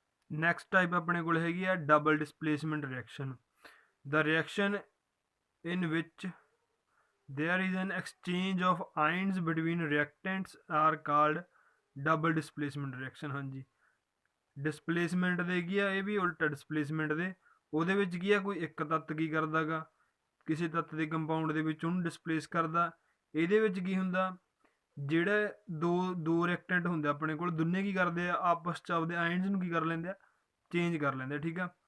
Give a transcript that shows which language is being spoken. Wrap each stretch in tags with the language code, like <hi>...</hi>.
<pa>Next type ਆਪਣੇ ਕੋਲ ਹੈਗੀ ਆ double displacement reaction.</pa> <en>The reaction in which there is an exchange of ions between reactants are called double displacement reaction।</en> <pa>ਹਾਂਜੀ, displacement ਦੇ ਕੀ ਆ, ਇਹ ਵੀ ਉਲਟਾ ਡਿਸਪਲੇਸਮੈਂਟ ਦੇ। ਉਹਦੇ ਵਿੱਚ ਕੀ ਆ, ਕੋਈ ਇੱਕ ਤੱਤ ਕੀ ਕਰਦਾ ਗਾ, ਕਿਸੇ ਤੱਤ ਦੇ ਕੰਪਾਊਂਡ ਦੇ ਵਿੱਚ ਉਹਨੂੰ ਡਿਸਪਲੇਸ ਕਰਦਾ, ਇਹਦੇ ਵਿੱਚ ਕੀ ਹੁੰਦਾ, ਜਿਹੜੇ ਦੋ ਰਿਐਕਟੈਂਟ ਹੁੰਦੇ ਆਪਣੇ ਕੋਲ, ਦੋਨੇ ਕੀ ਕਰਦੇ ਆ ਆਪਸ 'ਚ ਆਪਦੇ ਆਇਨਸ ਨੂੰ ਕੀ ਕਰ ਲੈਂਦੇ ਆ, ਚੇਂਜ ਕਰ ਲੈਂਦੇ ਆ, ਠੀਕ ਆ।</pa>